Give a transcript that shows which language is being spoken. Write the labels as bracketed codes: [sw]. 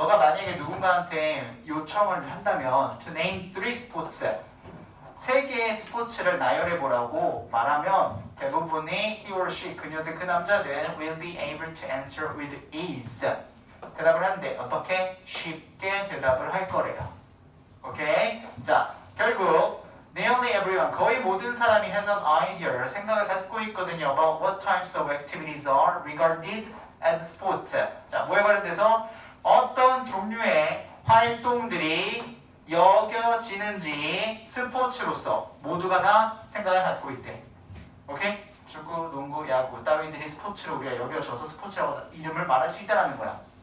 [ko] 너가 만약에 누군가한테 요청을 한다면 [en] to name 3 sports, [ko] 3개의 스포츠를 나열해보라고 말하면 대부분의 [en] he or she, [ko] 그녀들, 그 남자들 [en] will be able to answer with ease. [ko] 대답을 한대. 어떻게? 쉽게 대답을 할 거래요. 오케이? 자, 결국 [en] nearly everyone, [ko] 거의 모든 사람이 [en] has an idea, [ko] 생각을 갖고 있거든요. [en] about what types of activities are regarded as sports. [ko] 자, 뭐에 관련돼서 어떤 종류의 활동들이 여겨지는지 스포츠로서 모두가 다 생각을 갖고 있대. 오케이? 축구, 농구, 야구 따위들이 스포츠로 우리가 여겨져서 스포츠라고 이름을 말할 수 있다는 거야.